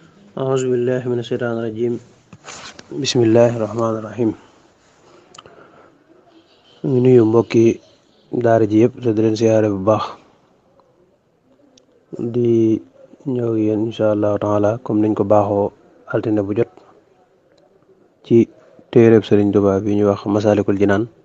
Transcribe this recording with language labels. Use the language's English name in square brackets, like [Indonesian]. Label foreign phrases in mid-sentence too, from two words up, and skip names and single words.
[Arabic] أعوذ بالله من الشيطان الرجيم بسم الله الرحمن الرحيم [Wolof] ñu nuyu mbokki daara ji yëpp te di leen siyaare bu baax di ñëw yéen [Arabic] إن شاء الله تعالى [Wolof] comme niñ ko baaxoo altine bu jot ci téereb Sëriñ Tuubaa bi ñu wax Masalikoul Djinan